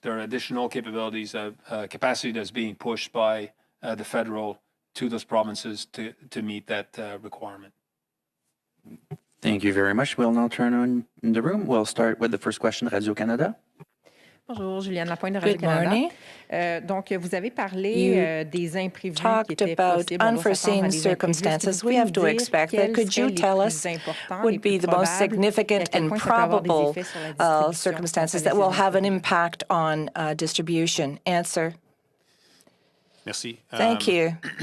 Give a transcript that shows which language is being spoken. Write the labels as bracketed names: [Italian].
[English] There are additional capabilities of capacity that's being pushed by the federal to those provinces to meet that requirement. Thank you very much. We'll now turn on in the room. We'll start with the first question, Radio-Canada. [French] Bonjour, Juliane Lapointe de Radio-Canada. Donc, vous avez parlé des imprévus qui étaient possibles. [English] Unforeseen circumstances we have to expect. That could you tell us would be the most significant and probable circumstances that will have an impact on distribution? Answer. [French] Merci. [English] Thank you.